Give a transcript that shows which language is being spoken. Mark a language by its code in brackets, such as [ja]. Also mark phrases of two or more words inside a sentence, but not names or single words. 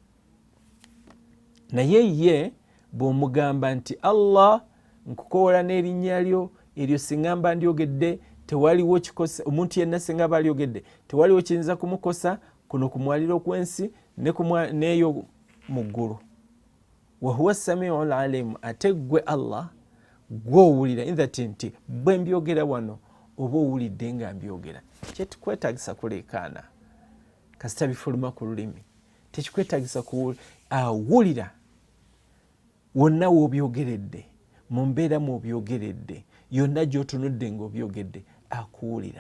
[lg] Naye ye bw'omugamba nti Allah, nkukoola n'erinnya lyo eryo, singa mba ndyogedde tewaliwo kikosa. Omuntu yenna singa aba alyogedde tewaliwo kiyinza kumukosa kuno ku mwaliro gw'ensi n'eyo mu ggulu. [ar] وهو السميع العليم, [lg] ate gwe Allah gw'owulira. [en] In that [lg] nti bwe mbyogera wano oba owulidde nga mbyogera. Kyetukwetagisa kuleekaana kasita bifuluma ku lulimi, tekikwetagisa awulira wonna w'obyogeredde, mu mbeera mw'obyogeredde, yonna gy'otunudde ng'obyogedde, akuwulira.